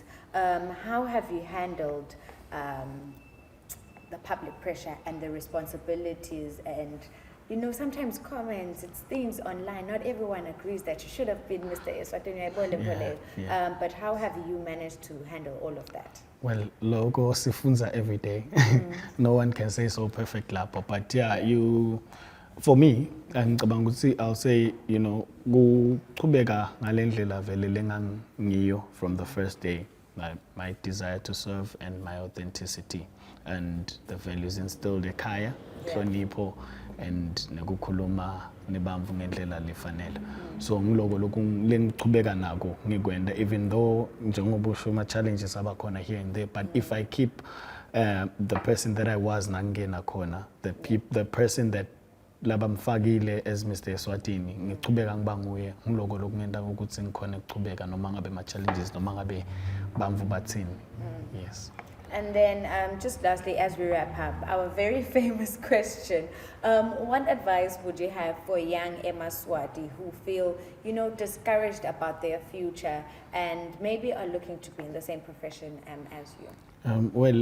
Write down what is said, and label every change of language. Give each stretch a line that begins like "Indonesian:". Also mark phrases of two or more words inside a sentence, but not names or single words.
English: How have you handled the public pressure and the responsibilities and, you know, sometimes comments, it's things online, not everyone agrees that you should have been Mr. Eswatini, but how have you managed to handle all of that? Well,
Swati: logo sifunza
English: every day. No one can say so perfect lapho, but for me, I'll say, you know,
Swati: kuchubeka ngalendlela vele lengangiyo
English: from the first day, my desire to serve and my authenticity and the values instilled
Swati: ekhaya, hlonipho
English: and
Swati: nekukhuluma nebamvu ngendlela lefanele. So ngiloko lokhu lengichubeka nako ngikwenda,
English: even though
Swati: njengoba usho ama challenges abakhona
English: here and there, but if I keep the person that I was
Swati: nangena khona,
English: the person that labamfakile as Mr.
Swati: Eswatini, ngichubeka ngiba nguye, ngiloko lokhu ngenda ukuthi ngikhona ukuchubeka noma ngabe ma challenges noma ngabe bamvu bathini.
English: Yes. And then just lastly, as we wrap up, our very famous question, what advice would you have for young Emaswati who feel, you know, discouraged about their future and maybe are looking to be in the same profession as you?